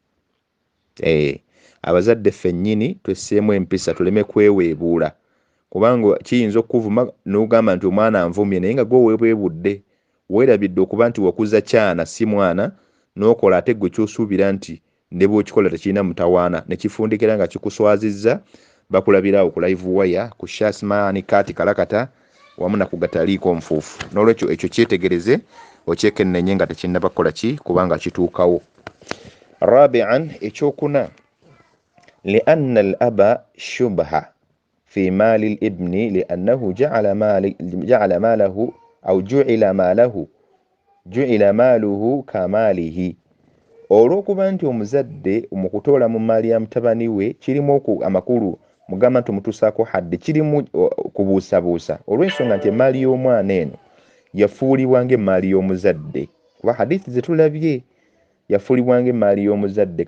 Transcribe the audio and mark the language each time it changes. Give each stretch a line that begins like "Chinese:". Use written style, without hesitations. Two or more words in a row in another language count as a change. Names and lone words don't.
Ganda: Abazadde ffennyini twesseemu empisa, tuleme kweweebuula, kubanga kiyinza okuvuma n'ogamba nti omwana anvumye, naye nga gwe weebwebudde, weerabidde okuba nti wakuza kyana si mwana, n'okola ate gwe ky'osuubira nti ne bw'okikola tekirina mutawaana, ne kifundikira nga kikuswazizza, bakulabirawo ku live wire, ku Shasmani Kati Kalakata wamu na ku Gataliiko Nfuufu. N'olwekyo ekyo kyetegereze okyekennenye nga tekinnaba kukola ki, kubanga kituukawo.
Arabic: Rabi'an, ekyokuna, لأن الأب شبهة في مال الابن لأنه جعل ماله أو جُعِلَ ماله كماله,
Ganda: olw'okuba nti omuzadde mu kutoola mu maali ya mutabani we kirimu amakulu mugamba nti mutuusaako hadde, kirimu kubuusabuusa, olw'ensonga nti emaali y'omwana eno yafuulibwa ng'emaali y'omuzadde, kuba hadithi ze tulabye yafuulibwa ng'emaali y'omuzadde.